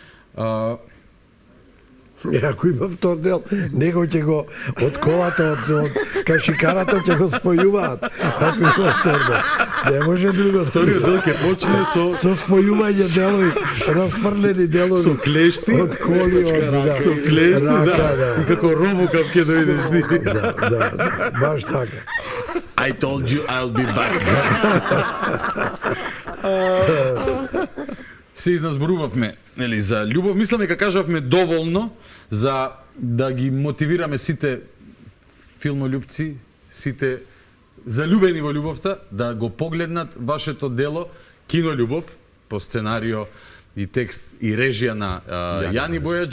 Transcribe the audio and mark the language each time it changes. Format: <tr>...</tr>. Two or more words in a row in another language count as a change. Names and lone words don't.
<mk>Ако има втор дел, него ќе го од колата, од кашикарата ќе го спојуваат. Ако има втор дел. Не може друго. Вториот дел ќе почне со спојување делови, расфрлени делови. Со клешти, од коли, со клешти, да. И како робокап ќе дојдеш ти. Да, баш така.</mk> <en>I told you I'll be back.</en> <mk>Се изназборувавме, нели, за љубов. Мислам дека кажавме доволно за да ги мотивираме сите филмолюбци, сите залюбени во љубовта, да го погледнат вашето дело Кинолюбов по сценарио и текст и режија на Јани Бојаджи.</mk>